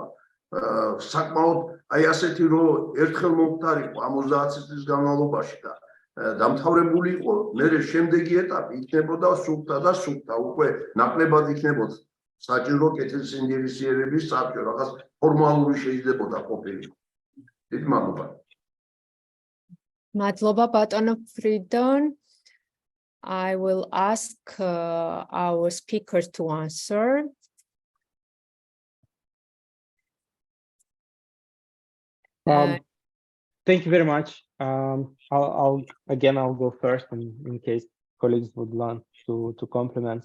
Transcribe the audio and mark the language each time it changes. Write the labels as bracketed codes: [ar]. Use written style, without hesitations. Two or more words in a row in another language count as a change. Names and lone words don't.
[ka] საკმაოდ აი ასეთი რომ ერთხელ მომხდარიყო 50 წლის განმავლობაში და დამთავრებული იყო, მერე შემდეგი ეტაპი იქნებოდა სუფთა და სუფთა, უკვე ნაკლებად იქნებოდა საჭირო კეთილსინდისიერების საბჭო, რაღაც ფორმალური შეიძლებოდა ყოფილიყო. დიდი მადლობა. Madloba ბატონო ფრიდონ. [en] I will ask our speakers to answer. Thank you very much. I'll go first in case colleagues would want to complement.